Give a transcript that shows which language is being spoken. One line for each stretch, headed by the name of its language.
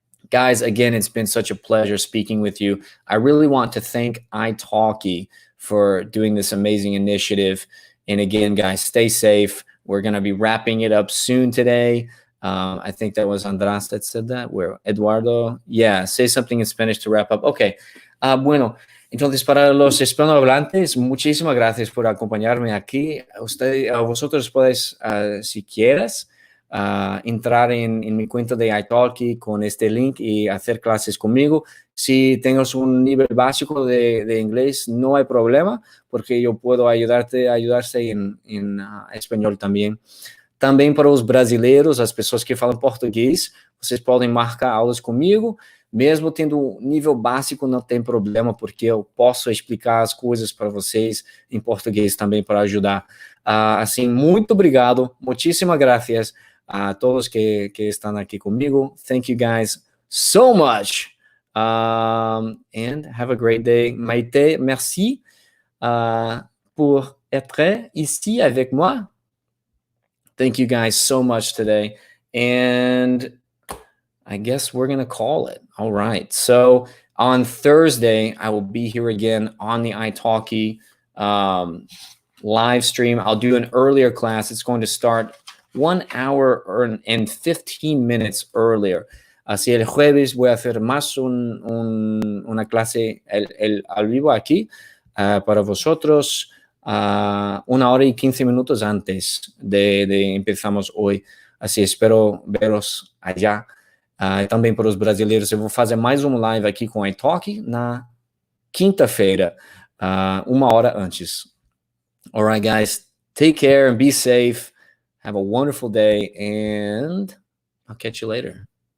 English: Guys, again, it's been such a pleasure speaking with you. I really want to thank italki for doing this amazing initiative. And again, guys, stay safe. We're going to be wrapping it up soon today. I think that was András that said that, where Eduardo, yeah, say something in Spanish to wrap up.
Spanish: Okay, bueno, entonces para los hispanohablantes, muchísimas gracias por acompañarme aquí. Vosotros podéis, si quieres, entrar en mi cuenta de italki con este link y hacer clases conmigo. Si tengas un nivel básico de inglés, no hay problema, porque yo puedo ayudarte en
Portuguese: espanhol também. Também para os brasileiros, as pessoas que falam português, vocês podem marcar aulas comigo. Mesmo tendo nível básico, não tem problema, porque eu posso explicar as coisas para vocês em português também para ajudar. Assim, muito obrigado,
Spanish: muitíssimas gracias
Portuguese: a todos que estão aqui comigo.
English: Thank you guys so much. And have a great day.
French: Maite, merci pour être ici avec moi.
English: Thank you guys so much today. And I guess we're going to call it. All right. So on Thursday, I will be here again on the italki live stream. I'll do an earlier class. It's going to start 1 hour and 15 minutes earlier.
Spanish: Así el jueves voy a hacer más una clase al vivo aquí para vosotros 1 hora y 15 minutos antes de empezamos hoy. Assim, espero veros allá.
Portuguese: Também para os brasileiros, eu vou fazer mais um live aqui com a italki na quinta-feira, 1 hora antes.
English: All right, guys. Take care and be safe. Have a wonderful day, and I'll catch you later.